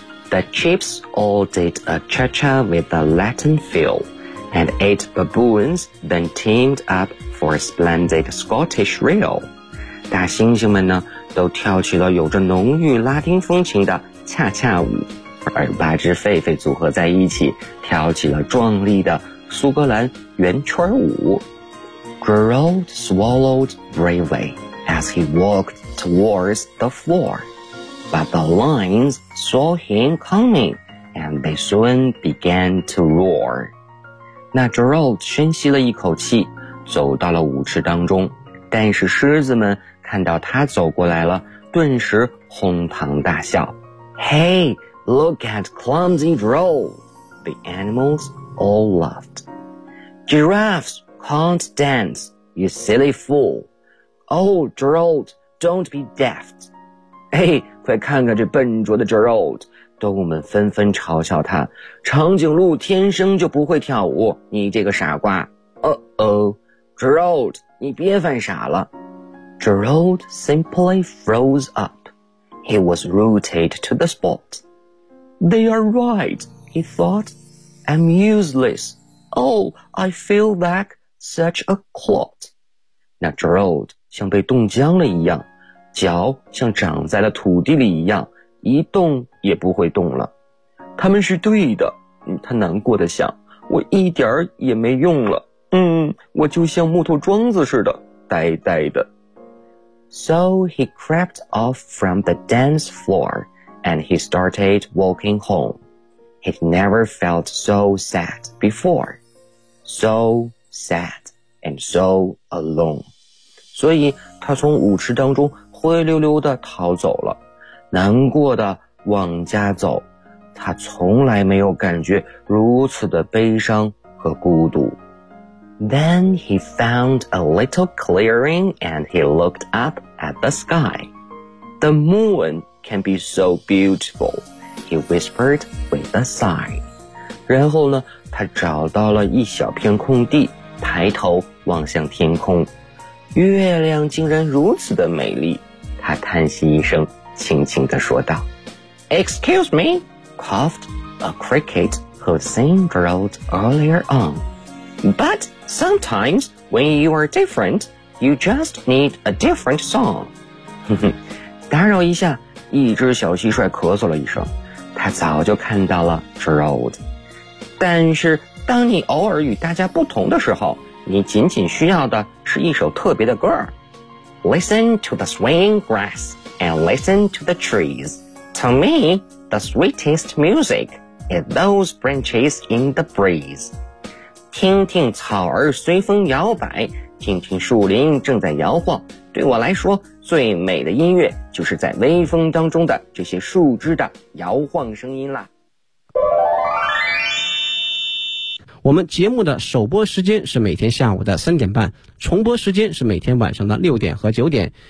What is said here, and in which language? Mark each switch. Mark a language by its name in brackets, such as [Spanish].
[English] The chiefs all did a cha-cha with a Latin feel, and eight baboons then teamed up for a splendid Scottish reel. [Chinese] 大猩猩们呢都跳起了有着浓郁拉丁风情的恰恰舞，而八只狒狒组合在一起跳起了壮丽的苏格兰圆圈舞。 [English] Gerald swallowed bravely as he walked towards the floor, but the lions saw him coming and they soon began to roar. [Chinese] 那 Gerald 深吸了一口气，走到了舞池当中，但是狮子们看到他走过来了，顿时哄堂大笑。 [English] Hey, look at clumsy Gerald! The animals all laughedGiraffes can't dance, you silly fool. Oh, Gerald, don't be daft. [Chinese] 哎，快看看这笨拙的 Gerald. 动物们纷纷嘲笑他。长颈鹿天生就不会跳舞，你这个傻瓜。 [English] Gerald, [Chinese] 你别犯傻了。 [English] Gerald simply froze up. He was rooted to the spot. They are right, he thought. I'm useless. Oh, I feel like such a clot. [Chinese] 那 Gerald 像被冻僵了一样，脚像长在了土地里一样，一动也不会动了。他们是对的，他难过的想，我一点儿也没用了。我就像木头桩子似的，呆呆的。 [English] So he crept off from the dance floor, and he started walking home. He'd never felt so sad before. So sad and so alone. [Chinese] 所以他从舞池当中灰溜溜地逃走了，难过地往家走。他从来没有感觉如此的悲伤和孤独。 [English] Then he found a little clearing and he looked up at the sky. The moon can be so beautiful, he whispered with a sigh. [Chinese] 然后呢，他找到了一小片空地，抬头望向天空。月亮竟然如此的美丽，他叹息一声，轻轻地说道。 [English] Excuse me, coughed a cricket who'd seen Gerald earlier on. But sometimes when you are different, you just need a different song. [Chinese] 打扰一下，一只小蟋蟀咳嗽了一声，他早就看到了 Gerald。但是当你偶尔与大家不同的时候，你仅仅需要的是一首特别的歌。 [English] Listen to the swaying grass and listen to the trees. To me, the sweetest music is those branches in the breeze. [Chinese] 听听草儿随风摇摆，听听树林正在摇晃。对我来说，最美的音乐就是在微风当中的这些树枝的摇晃声音啦。我们节目的首播时间是每天下午的3:30，重播时间是每天晚上的6点和9点。